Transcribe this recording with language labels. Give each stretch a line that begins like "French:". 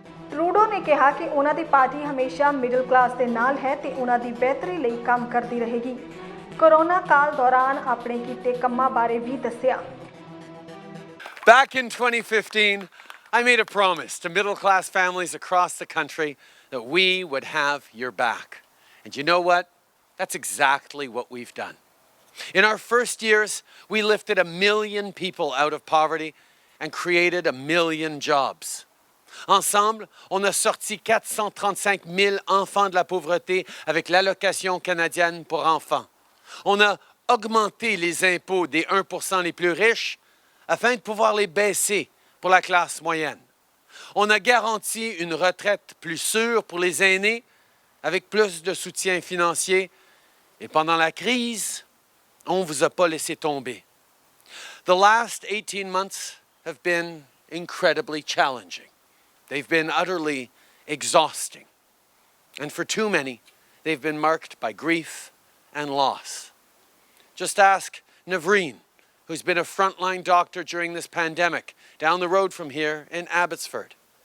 Punjabi: Trudeau ਨੇ ਕਿਹਾ ਕਿ ਉਹਨਾਂ ਦੀ ਪਾਰਟੀ ਹਮੇਸ਼ਾ ਮਿਡਲ ਕਲਾਸ ਦੇ ਨਾਲ ਹੈ ਤੇ ਉਹਨਾਂ ਦੀ ਬਿਹਤਰੀ ਲਈ ਕੰਮ ਕਰਦੀ ਰਹੇਗੀ। ਕੋਰੋਨਾ ਕਾਲ ਦੌਰਾਨ ਆਪਣੇ ਕੀਤੇ ਕੰਮਾਂ ਬਾਰੇ ਵੀ ਦੱਸਿਆ।
English: Back in 2015, I made a promise to middle-class families across the country that we would have your back. And you know what? That's exactly what we've done. In our first years, we lifted 1 million people out of poverty and created 1 million jobs.
French: Ensemble, on a sorti 435 000 enfants de la pauvreté avec l'allocation canadienne pour enfants. On a augmenté les impôts des 1% les plus riches afin de pouvoir les baisser pour la classe moyenne. On a garanti une retraite plus sûre pour les aînés avec plus de soutien financier. Et pendant la crise, on ne vous a pas laissé tomber.
English: The last 18 months have been incredibly challenging. They've been utterly exhausting. And for too many, they've been marked by grief and loss. Just ask Navreen, who's been a frontline doctor during this pandemic, down the road from here in Abbotsford.